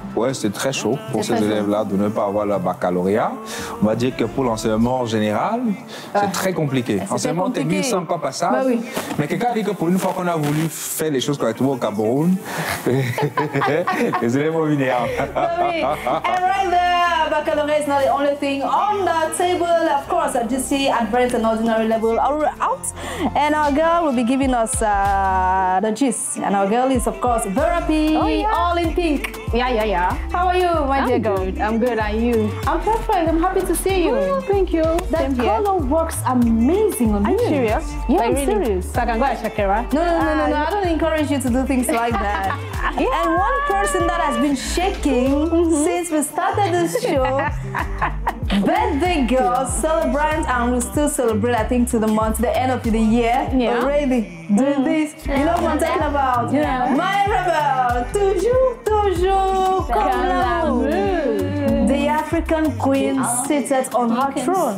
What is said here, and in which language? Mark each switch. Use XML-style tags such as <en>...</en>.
<fr>Ouais, c'est très chaud pour ces élèves-là de ne pas avoir le baccalauréat. On va dire que pour l'enseignement général, c'est très compliqué. Enseignement technique, c'est encore passable. Bah oui. Mais quelqu'un dit que pour une fois qu'on a voulu faire les choses correctement au Cameroun, les élèves vont venir. Bah oui.</fr> <en>And right there, baccalaureate is not the only thing on the table. Of course, at GC, advanced and ordinary level are out. And our girl will be giving us the gist. And our girl is, of course, Therapy, all in pink. Yeah. How are you, my dear girl? I'm good. Are you? I'm perfect. I'm happy to see you. Oh, thank you. That color works amazing on you. Are you serious? Yeah, like, I'm really? serious. So I can go and check it, right? No. I don't encourage you to do things like that. Yeah. And one person that has been shaking since we started this show, birthday girl, celebrant, and we still celebrate, I think, to the end of the year. Yeah. Already doing this. You know what I'm talking about? Yeah. My rebel,</en> <fr>toujours, comme l'amour.</fr> <en>The African queen seated on her throne.</en>